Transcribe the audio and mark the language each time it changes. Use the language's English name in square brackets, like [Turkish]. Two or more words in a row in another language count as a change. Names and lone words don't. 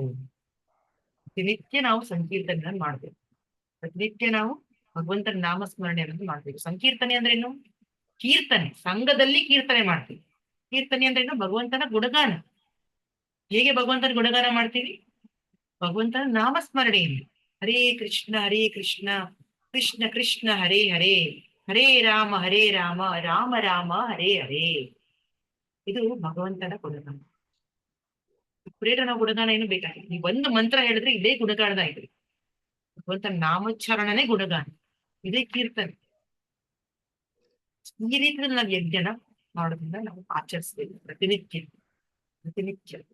[Kannada] ಪ್ರತಿನಿತ್ಯ ನಾವು ಸಂಕೀರ್ತನ ಮಾಡ್ಬೇಕು. ಪ್ರತಿನಿತ್ಯ ನಾವು ಭಗವಂತನ ನಾಮಸ್ಮರಣೆಯನ್ನು ಮಾಡ್ಬೇಕು. ಸಂಕೀರ್ತನೆ ಅಂದ್ರೆ ಏನು? ಕೀರ್ತನೆ. ಸಂಘದಲ್ಲಿ ಕೀರ್ತನೆ ಮಾಡ್ತೀವಿ. ಕೀರ್ತನೆ ಅಂದ್ರೆ ಏನು? ಭಗವಂತನ ಗುಣಗಾನ. ಹೇಗೆ ಭಗವಂತನ ಗುಣಗಾನ ಮಾಡ್ತೀವಿ? ಭಗವಂತನ ನಾಮಸ್ಮರಣೆಯಲ್ಲಿ. [Sanskrit] ಹರೇ ಕೃಷ್ಣ ಕೃಷ್ಣ ಕೃಷ್ಣ ಹರೇ ಹರೇ, ಹರೇ ರಾಮ ರಾಮ ರಾಮ ಹರೇ ಹರೇ. [Kannada] ಇದು ಭಗವಂತನ ಗುಣಗಾನ. ಪ್ರೇರಣ ಗುಣಗಾನ ಏನು ಬೇಕಾಗಿಲ್ಲ. ನೀವು ಒಂದು ಮಂತ್ರ ಹೇಳಿದ್ರೆ ಇದೇ ಗುಣಗಾನದ ಆಯ್ತು. ಭಗವಂತನ ನಾಮೋಚ್ಚಾರಣನೇ ಗುಣಗಾನ, ಇದೇ ಕೀರ್ತನೆ. ಈ ರೀತಿಯಲ್ಲಿ ನಾವು ಯಜ್ಞನ ಮಾಡೋದ್ರಿಂದ ನಾವು ಆಚರಿಸ್ಬೇಕು ಪ್ರತಿನಿತ್ಯ.